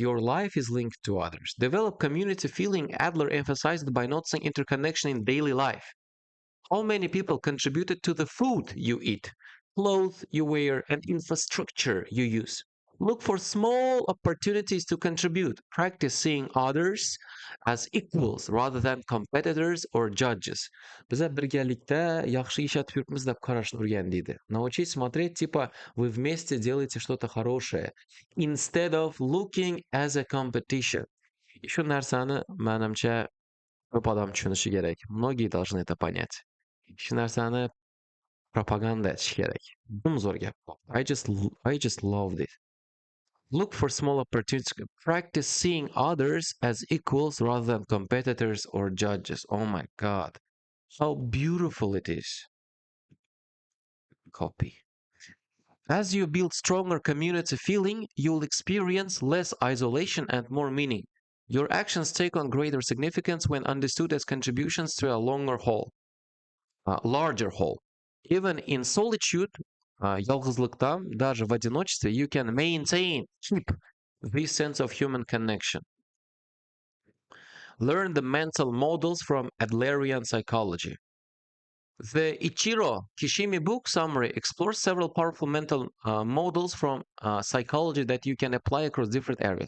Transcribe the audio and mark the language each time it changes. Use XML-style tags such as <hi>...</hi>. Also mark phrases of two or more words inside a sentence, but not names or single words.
<en>Your life is linked to others. Develop community feeling, Adler emphasized by noticing interconnection in daily life. How many people contributed to the food you eat, clothes you wear, and infrastructure you use? Look for small opportunities to contribute. Practice seeing others as equals rather than competitors or judges.</en> <uz>Biza birgalikda yaxshi ishlab yuribmiz deb qarashni o'rgan deydi.</uz> <ru>Научись смотреть, типа, вы вместе делаете что-то хорошее,</ru> <en>instead of looking as a competition.</en> <uz>И shu narsani, menimcha, ko'p odam tushunishi kerak.</uz> <ru>Многие должны это понять.</ru> <uz>Shu narsani propaganda etish kerak. Zo'r gap.</uz> <en>I just love this. Look for small opportunities. Practice seeing others as equals rather than competitors or judges. Oh my God. How beautiful it is. Copy. As you build stronger community feeling, you'll experience less isolation and more meaning. Your actions take on greater significance when understood as contributions to a larger whole. Even in solitude,</en> <ru>ялгызлыкта, даже в одиночестве,</ru> <en>you can keep this sense of human connection. Learn the mental models from Adlerian psychology. The Ichiro Kishimi book summary explores several powerful mental models from psychology that you can apply across different areas.</en>